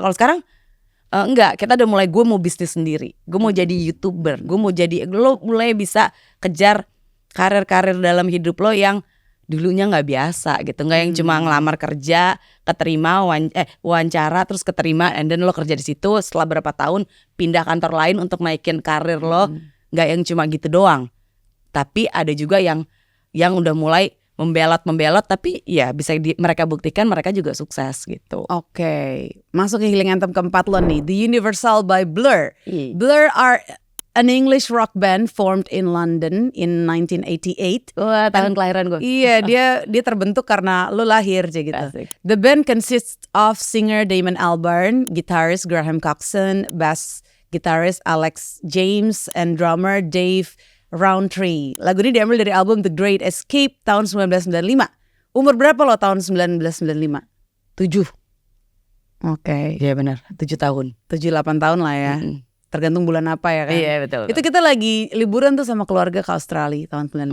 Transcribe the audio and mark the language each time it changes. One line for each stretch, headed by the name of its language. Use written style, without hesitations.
Indonesian: Kalau sekarang enggak, kita udah mulai, gue mau bisnis sendiri, gue mau jadi YouTuber, gue mau jadi, lo mulai bisa kejar karir-karir dalam hidup lo yang dulunya nggak biasa gitu, nggak yang cuma ngelamar kerja, keterima wawancara terus keterima,
English: and then
Indonesian: lo kerja di situ, setelah berapa tahun pindah kantor lain untuk naikin karir lo, nggak yang cuma gitu doang. Tapi ada juga yang udah mulai membelot tapi ya bisa mereka buktikan mereka juga sukses gitu. Oke, masuk ke healing anthem keempat lo nih, The Universal by Blur.
English: Blur are an English rock band formed in London in 1988.
Indonesian: Wah, tahun kelahiran gue. Iya, dia terbentuk karena lo lahir aja gitu. Asik.
English: The band consists of singer Damon Albarn, guitarist Graham Coxon, bass guitarist Alex James, and drummer Dave Rowntree.
Indonesian: Lagu ini diambil dari album The Great Escape tahun 1995. Umur berapa lo tahun 1995? 7. Oke. Iya benar, 7 tahun. 7-8 tahun lah ya. Tergantung bulan apa ya kan. Iya betul. Itu kita lagi liburan tuh sama keluarga ke Australia tahun 95.